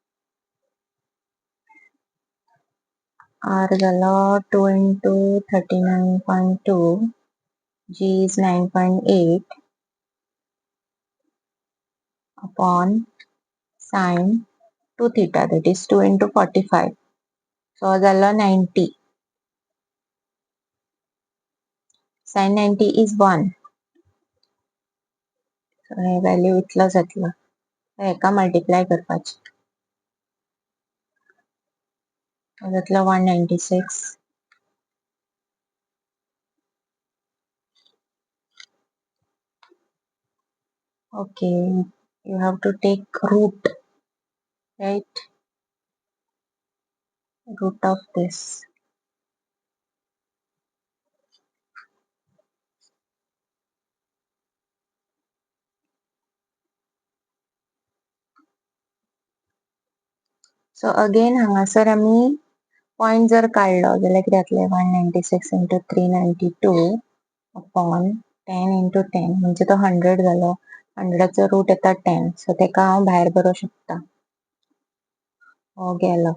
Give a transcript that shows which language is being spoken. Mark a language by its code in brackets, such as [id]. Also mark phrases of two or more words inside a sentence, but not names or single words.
[en] r झाला 2 into 39.2, g is 9.8 upon sin to theta, that is 2 into 45. So झाला 90. sin 90 is 1. [kok] So हे व्हॅल्यू इतलो जातलो. हेका मल्टिप्लाय करपाची जातलो 196. [en] Okay, you have to take root, right? [kok] Root of this. So again हांगासर आमी पॉइंट जर काढलो जाल्यार कितें जातलें 196 [en] into 392 upon 10 into [kok] 10 म्हणजे तो 100 जालो. 100चा रूट येता 10, सो तेका हांव भायर बरोवंक शकता. हो गेलो.